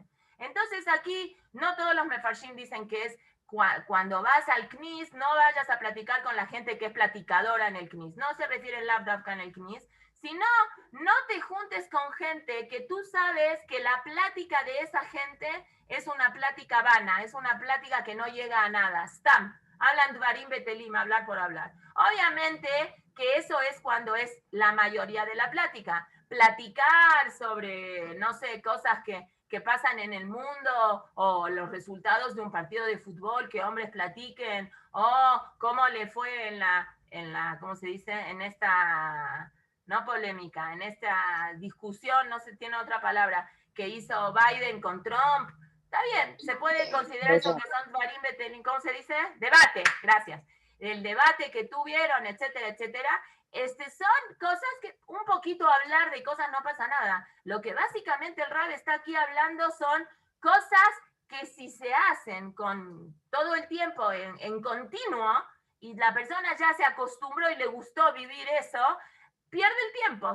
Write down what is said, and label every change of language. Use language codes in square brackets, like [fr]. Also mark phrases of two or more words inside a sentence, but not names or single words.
[es] Entonces aquí no todos los mefarshim dicen que es cuando vas al Knis, no vayas a platicar con la gente que es platicadora en el Knis. No se refiere el Labdavka en el Knis, sino no te juntes con gente que tú sabes que la plática de esa gente es una plática vana, es una plática que no llega a nada. Stam, hablan [he] דברים בטלים, [es] hablar por hablar. Obviamente que eso es cuando es la mayoría de la plática. Platicar sobre, no sé, cosas que pasan en el mundo, o los resultados de un partido de fútbol, que hombres platiquen, o cómo le fue en la, ¿cómo se dice? En esta, no polémica, en esta discusión, no se tiene otra palabra, que hizo Biden con Trump. Está bien, se puede considerar eso que son [he] דברים בטלים, [es] ¿cómo se dice? Debate, gracias. El debate que tuvieron, etcétera, etcétera. Son cosas que un poquito hablar de cosas no pasa nada. Lo que básicamente el Rab está aquí hablando son cosas que si se hacen con todo el tiempo en continuo y la persona ya se acostumbró y le gustó vivir eso, pierde el tiempo.